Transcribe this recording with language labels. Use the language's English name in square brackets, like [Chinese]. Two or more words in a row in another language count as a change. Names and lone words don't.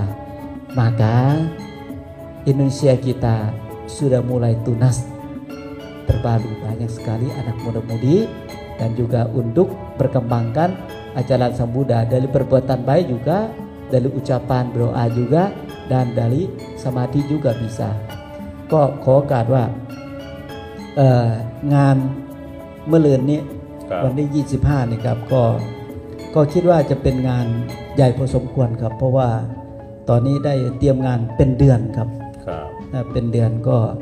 [Indonesian] Maka Indonesia kita sudah mulai tunas, terbaru banyak sekali anak muda-mudi dan juga untuk berkembangkan ajaran Sang Buddha dari perbuatan baik juga, dari ucapan doa juga, dan dari samadhi juga bisa. [Thai] ก็ขอโอกาสว่างานเมื่อเลือนนี้วันที่25นี่ครับก็คิดว่าจะเป็นงานใหญ่พอสมควรครับเพราะว่าตอนนี้ได้เตรียมงานเป็นเดือนครับเป็นเดือนก็